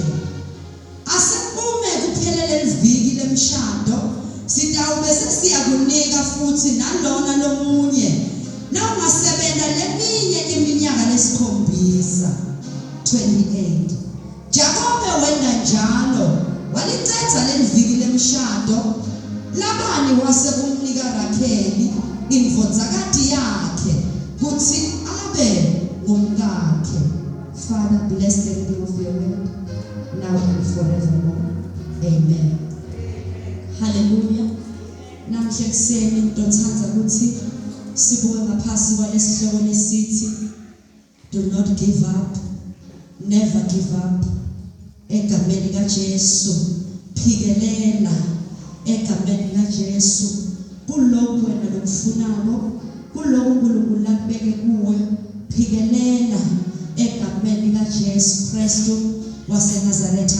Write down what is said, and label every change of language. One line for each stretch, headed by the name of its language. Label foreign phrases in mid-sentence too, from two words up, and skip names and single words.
Swati: Asekume kuphelele iviki lemshado sitawube sesiyakunika futhi nalona lomunye nawungasebenza leminye iminyaka lesikhombisa. 28. Jakobe wenda njalo walicetha leliviki lemshado. Labani wasekumnika Rakheli indvodzakazi yakhe kuthi abe ngumkakhe.
English: Father, bless the reading of your word now and forevermore. Amen. Hallelujah.
Swati: Namhla kuseni ngidonthanda ukuthi sibuke ngaphasi kwalesihloko lesithi
English: do not give up, never give up.
Swati: Egameni kaJesu phikelela egameni kaJesu kulokho wena lokufunako kulokho uNkulunkulu akubeke kuwe phikelela egameni kaJesu Kristu waseNazaretha.